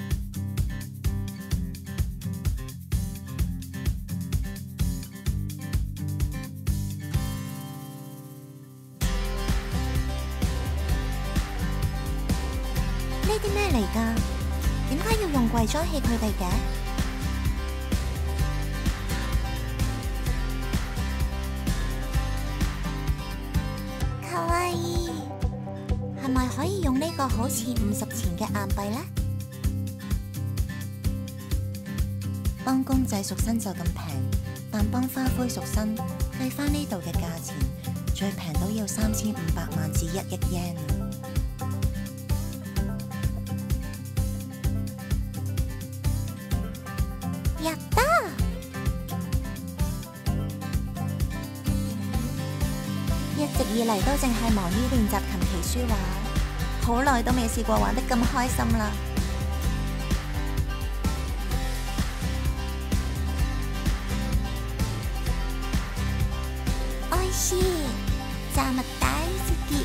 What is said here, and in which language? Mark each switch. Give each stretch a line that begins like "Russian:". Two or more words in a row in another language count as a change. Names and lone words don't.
Cantonese: 呢啲咩嚟㗎？點解要用櫃裝起佢哋嘅？
Japanese: かわいい，
Cantonese: 係咪可以用呢個好似50錢嘅硬幣呢？幫公仔贖身就咁平，但幫花灰贖身，計返呢度嘅價錢，最平都要3500萬至1億 yen。
Japanese: やったー！
Cantonese: 直以嚟都淨係忙於練習琴棋書畫，好耐都未試過玩得咁開心啦。愛是雜物大世界，